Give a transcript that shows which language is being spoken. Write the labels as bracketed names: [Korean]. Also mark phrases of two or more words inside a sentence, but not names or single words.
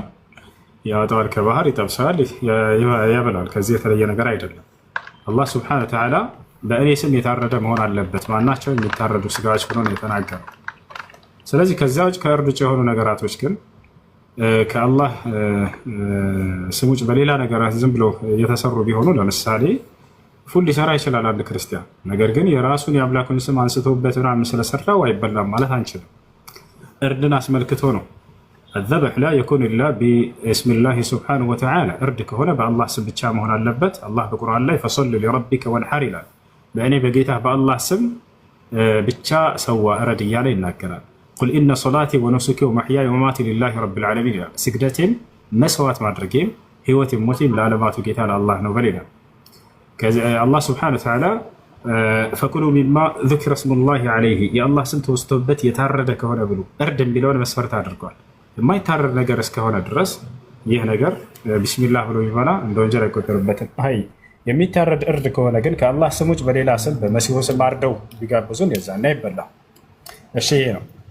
[Amharic] ያወጣዋል ከባህር ይጠብሰዋል፣ ያበላል። ከዚህ የተለየ ነገር አይደለም። አላህ [Arabic] سبحانه وتعالى [Amharic] በእኔ ስም የታረደ መሆን አለበት ማናቸው የሚታረዱ ስጋዎች ብሎ ነው የተናገረው። ስለዚህ ከዚያ ውጭ ከእርድ ውጭ የሆኑ ነገራቶች ግን ከአላህ ስም ውጭ በሌላ ነገራት ዝም ብሎ የተሰሩ ቢሆኑ ለምሳሌ ፉል ሊሰራ ይችላል አንድ ክርስቲያን። ነገር ግን የራሱን የአምላኩን ስም አንስቶበት ምናምን ስለሰራው አይበላም ማለት አንችልም። እርድን አስመልክቶ ነው። [Arabic] الذبح لا يكون إلا باسم الله سبحانه وتعالى [Amharic] እርድ ከሆነ በአላህ ስም ብቻ መሆን አለበት። አላህ በቁርአን ላይ [Arabic] فصل لربك وانحر [Amharic] ይላል። በእኔ በጌታ በአላህ ስም ብቻ ሰዋ እረድ እያለ ይናገራል። [Arabic] قل إن صلاتي ونسكي ومحياي ومماتي لله رب العالمين [Amharic] ይላል። ስግደቴም መስዋዕት ማድረጌም ህይወቴም ሞቴም ለዓለማቱ ጌታ ለአላህ ነው በል ይላል። አላህ [Arabic] سبحانه وتعالى فكلوا مما ذكر اسم الله عليه [Amharic] የአላህ ስም ተወስቶበት የታረደ ከሆነ ብሉ። እርድ የሚለውን መስፈርት አድርጓል። የማይታረድ ነገር እስከሆነ ድረስ ይህ ነገር ቢስሚላህ ብሎ ቢበላ እንደ ወንጀል አይቆጠርበትም። አይ የሚታረድ እርድ ከሆነ ግን ከአላህ ስም ውጭ በሌላ ስም በመሲሁ ስም አርደው ቢጋብዙን የዛና ይበላል። እሺ ይሄ ነው።